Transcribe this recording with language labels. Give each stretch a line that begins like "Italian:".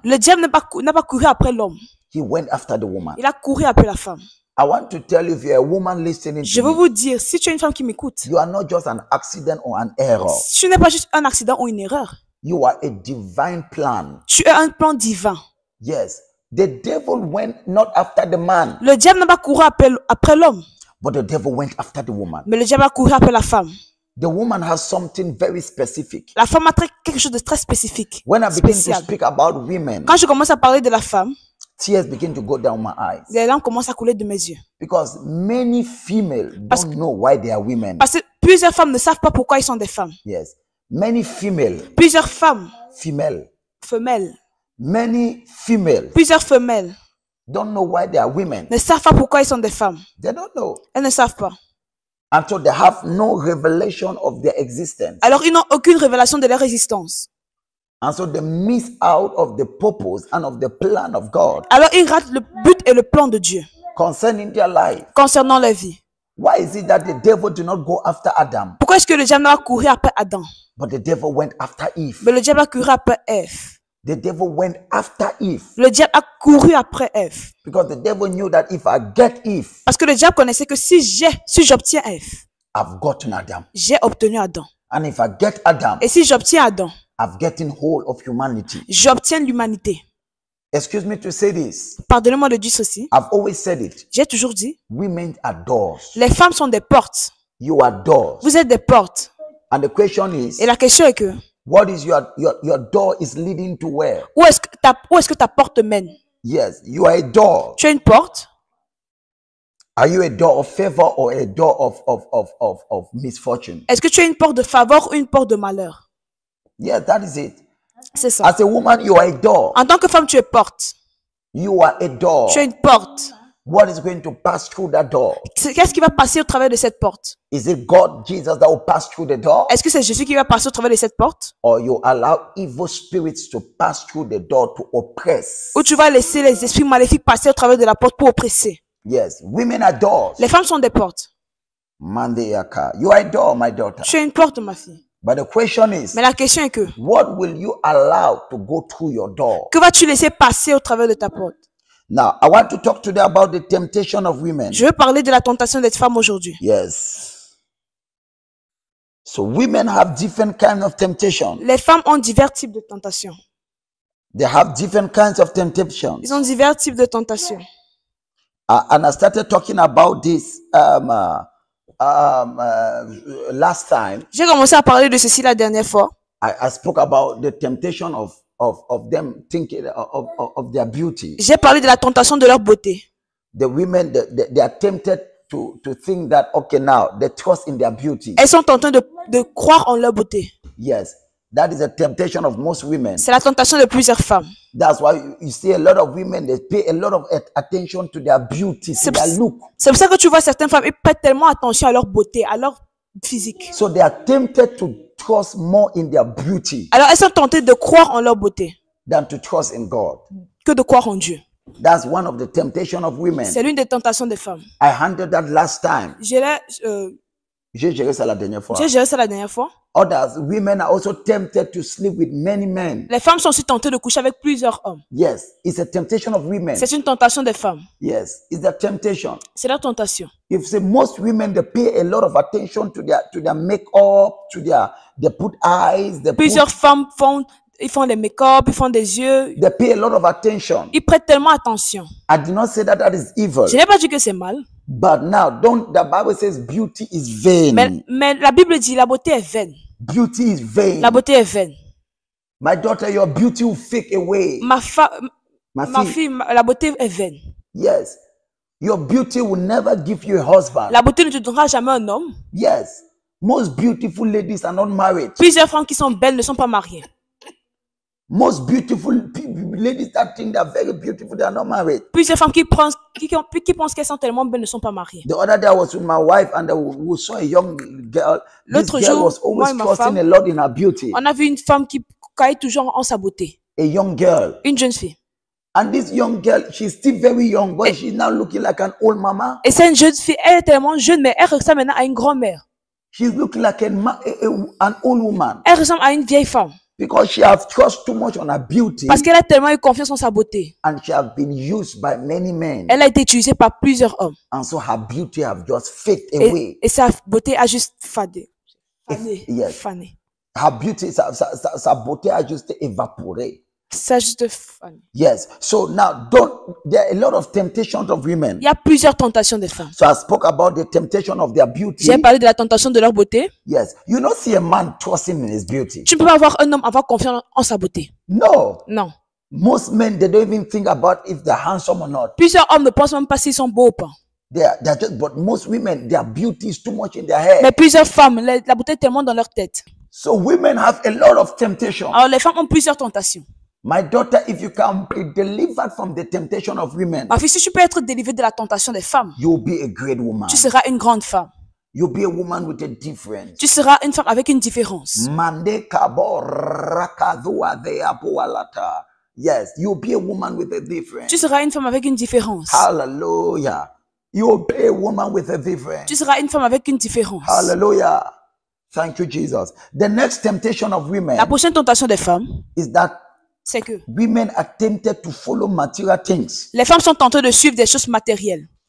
French: le diable n'a pas couru après l'homme.
English: He went after the woman.
French: Il a couru après la femme.
English: I want to tell you, if you're a woman listening
French: Je
English: to
French: veux
English: me,
French: vous dire, si tu es une femme qui m'écoute,
English: you are not just an accident or an error.
French: tu n'es pas juste un accident ou une erreur.
English: You are a divine plan.
French: Tu es un plan divin.
English: Yes. The devil went not after the man,
French: Le diable n'a pas couru après l'homme,
English: but the devil went after the woman.
French: mais le diable a couru après la femme.
English: the woman has something very specific.
French: La femme a quelque chose de très spécifique,
English: When I begin to
French: spécial.
English: speak about women,
French: Quand je commence à parler de la femme,
English: tears begin to go down my eyes.
French: les larmes commencent à couler de mes yeux.
English: Because many female don't know why they are women.
French: Parce que plusieurs femmes ne savent pas pourquoi ils sont des femmes.
English: Yes. Many female,
French: Plusieurs femmes,
English: female,
French: femelles,
English: many female
French: plusieurs femelles
English: don't know why they are women.
French: ne savent pas pourquoi ils sont des femmes.
English: They don't know.
French: Elles ne savent pas.
English: Until they have no revelation of their existence.
French: Alors ils n'ont aucune révélation de leur existence.
English: And so they miss out of the purpose and of the plan of God
French: Alors ils ratent le but et le plan de Dieu
English: concerning their life.
French: concernant leur vie.
English: Why is it that the devil did not go after Adam,
French: Pourquoi est-ce que le diable n'a pas couru après Adam,
English: but the devil went after Eve?
French: mais le diable a couru après Ève?
English: The devil went after Eve
French: Le diable a couru après Ève.
English: because the devil knew that if I get Eve,
French: Parce que le diable connaissait que si j'obtiens Ève,
English: I've gotten Adam.
French: j'ai obtenu Adam.
English: And if I get Adam,
French: Et si j'obtiens Adam,
English: I've gotten whole of humanity.
French: j'obtiens l'humanité.
English: Excuse me to say this.
French: Pardonnez-moi de dire ceci.
English: I've always said it.
French: J'ai toujours dit,
English: Women are doors.
French: les femmes sont des portes.
English: You are doors.
French: Vous êtes des portes.
English: And the question is,
French: Et la question est que,
English: what is your door is leading to where?
French: où est-ce que ta porte mène?
English: Yes, you are a door.
French: Tu as une porte?
English: Are you a door of favor or a door of misfortune?
French: Est-ce que tu as une porte de faveur ou une porte de malheur?
English: Yes, that is it.
French: C'est ça.
English: As a woman, you are a door.
French: En tant que femme, tu es porte.
English: You are a door.
French: Tu es une porte.
English: What is going to pass through that door?
French: Qu'est-ce qui va passer au travers de cette porte?
English: Is it God, Jesus, that will pass through the door?
French: Est-ce que c'est Jésus qui va passer au travers de cette porte?
English: Or you allow evil spirits to pass through the door to oppress?
French: Ou tu vas laisser les esprits maléfiques passer au travers de la porte pour oppresser?
English: Yes, women are doors.
French: Les femmes sont des portes. Mandeyaka.
English: You are a door, my daughter.
French: Tu es une porte, ma fille.
English: But the question is,
French: Mais la question est que,
English: what will you allow to go through your door?
French: que vas-tu laisser passer au travers de ta porte?
English: Now, I want to talk today about the temptation of women.
French: Je veux parler de la tentation d'être femme aujourd'hui.
English: Yes. So women have different kinds of temptation.
French: Les femmes ont divers types de tentations.
English: They have different kinds of temptations.
French: Ils ont divers types de tentations.
English: And I started talking about this last time.
French: J'ai commencé à parler de ceci la dernière fois.
English: I spoke about the temptation of them thinking of their beauty.
French: J'ai parlé de la tentation de leur beauté.
English: The women, they are tempted to think that, okay, now they trust in their beauty.
French: Elles sont tentées de croire en leur beauté.
English: Yes, that is a temptation of most women.
French: C'est la tentation de plusieurs femmes.
English: That's why you see a lot of women, they pay a lot of attention to their beauty, to their look.
French: C'est pour ça que tu vois certaines femmes, elles prêtent tellement attention à leur beauté, à leur physique.
English: So they are tempted to trust more in their beauty
French: Alors elles sont tentées de croire en leur beauté
English: than to trust in God.
French: que de croire en Dieu.
English: That's one of the temptation of women.
French: C'est l'une des tentations des femmes.
English: I handled that last time.
French: J'ai J'ai géré ça la dernière fois. géré ça la dernière fois.
English: Others, women are also tempted to sleep with many men.
French: Les femmes sont aussi tentées de coucher avec plusieurs hommes.
English: Yes, it's a temptation of women.
French: C'est une tentation des femmes.
English: Yes, it's a temptation.
French: C'est leur tentation.
English: If say most women, they pay a lot of attention to their makeup, they put eyes,
French: Plusieurs femmes font les make-up, ils font des yeux.
English: they pay a lot of attention.
French: Ils prêtent tellement attention.
English: I did not say that is evil,
French: Je n'ai pas dit que c'est mal.
English: but now the Bible says beauty is vain.
French: Mais la Bible dit la beauté est vaine.
English: Beauty is vain.
French: La beauté est vaine.
English: My daughter, your beauty will fake away.
French: Ma
English: My
French: fille, la beauté est vaine.
English: Yes, your beauty will never give you a husband.
French: La beauté ne te donnera jamais un homme.
English: Yes, most beautiful ladies are not married.
French: Plusieurs femmes qui sont belles ne sont pas mariées.
English: Most beautiful ladies that think they're very beautiful, they are not married.
French: Plusieurs femmes qui pensent qu'elles sont tellement belles ne sont pas mariées.
English: The other day I was with my wife and we saw a young girl. This
French: L'autre
English: girl
French: jour,
English: was
French: moi
English: always
French: et ma
English: trusting
French: femme,
English: a lot in her beauty.
French: On a vu une femme qui caille toujours en sa beauté.
English: A young girl.
French: Une jeune fille.
English: And this young girl, she's still very young, but she's now looking like an old mama.
French: Et c'est une jeune fille, elle est tellement jeune, mais elle ressemble maintenant à une grand-mère.
English: She's looking like an old woman
French: Elle ressemble à une vieille femme.
English: because she has trust too much on her beauty
French: Parce qu'elle a tellement eu confiance en sa beauté.
English: and she has been used by many men.
French: Elle a été utilisée par plusieurs hommes.
English: And so her beauty have just faded away.
French: Et sa beauté a juste fadé. Fané.
English: Yes.
French: Fané.
English: Her beauty,
French: sa beauté a juste évaporé. Sage de femme.
English: Yes. So now, there are a lot of temptations of women.
French: Il y a plusieurs tentations des femmes.
English: So I spoke about the temptation of their beauty.
French: J'ai parlé de la tentation de leur beauté.
English: Yes. You don't see a man trusting in his beauty.
French: Tu ne peux pas avoir un homme avoir confiance en sa beauté.
English: No.
French: Non.
English: Most men, they don't even think about if they're handsome or not.
French: Plusieurs hommes ne pensent même pas s'ils sont beaux ou pas.
English: But most women, their beauty is too much in their head.
French: Mais plusieurs femmes, la beauté est tellement dans leur tête.
English: So women have a lot of temptation.
French: Alors les femmes ont plusieurs tentations.
English: My daughter, if you can be delivered from the temptation of women,
French: Ma fille, si tu peux être délivrée de la tentation des femmes,
English: you'll be a great woman.
French: tu seras une grande femme.
English: You'll be a woman with a difference.
French: Tu seras une femme avec une différence. Mande kabo rakadua de apualata.
English: Yes, you'll be a woman with a difference.
French: Tu seras une femme avec une différence.
English: Hallelujah. You'll be a woman with a difference.
French: Tu seras une femme avec une différence.
English: Hallelujah. Thank you, Jesus. The next temptation of women
French: La prochaine tentation des femmes,
English: is that
French: c'est que
English: women are tempted to follow material things.
French: les femmes sont tentées de suivre des choses matérielles.